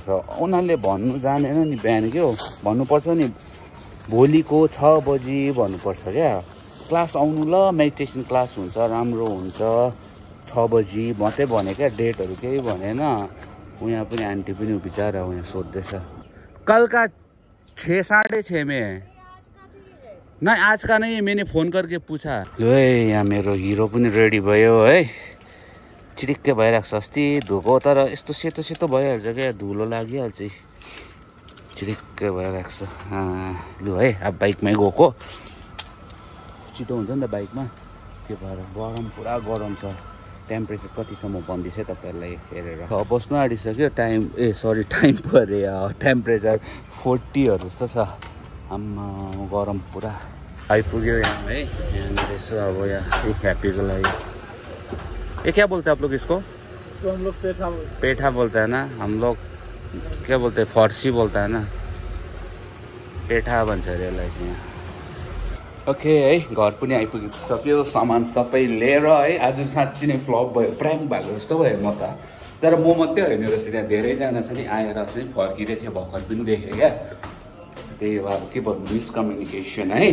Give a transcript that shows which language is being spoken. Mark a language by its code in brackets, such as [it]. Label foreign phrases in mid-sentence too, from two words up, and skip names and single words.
[ne] उनीहरूले भन्नु जानेन नि बिहान के हो भन्नुपर्छ नि, भोलिको 6 बजी भन्नुपर्छ क्या। क्लास आउनु ल, [en] meditation class [ne] हुन्छ, राम्रो हुन्छ 6 बजी मात्रै भने क्या, डेटहरू केही भनेन। उहाँ पनि आन्टी पनि बिचारा उहाँ सोध्दैछ, [hi] कल का 6 साढ़े 6 में है नहीं, आज का नहीं, मैंने फोन करके पूछा। [ne] लो है यहाँ मेरो हिरो पनि रेडी भयो है। चिरिक्कै भइरहेको छ। अस्ति धोको तर यस्तो सेतो सेतो भइहाल्छ क्या, धुलो लागिहाल्छ। चिरिक्कै भइरहेको छ। लु है अब बाइकमै गएको छिटो हुन्छ नि त बाइकमा, त्यो भएर गरम पुरा गरम छ। टेम्परेचर कतिसम्म भन्दैछ तपाईँहरूलाई हेरेर। बस्नु आँटिसक्यो। [en] time time [ne] परे टेम्परेचर 40 जस्तो छ। आम्मा गरम पुरा। आइपुग्यो यहाँ है। यहाँनिर यसो अब यहाँ ह्याप्पीको लागि। [hi] ये क्या बोलते हैं आप लोग इसको? इसको हम लोग पेठा बोलते हैं ना, हम लोग क्या बोलते हैं, फर्सी बोलता है ना, [ne] पेठा भन्छ अरे यसलाई चाहिँ। ओके है, घर पनि आइपुगिसक्यो। सामान सबै लिएर है। आज साँच्ची नै फ्लप भयो, प्राङ्क भएको जस्तो भयो म त। तर म मात्रै होइन रहेछ, त्यहाँ धेरैजना छ नि आएर चाहिँ फर्किँदै थियो, भर्खर पनि देखेँ क्या। त्यही हो अब के भन्नु, मिसकम्युनिकेसन है।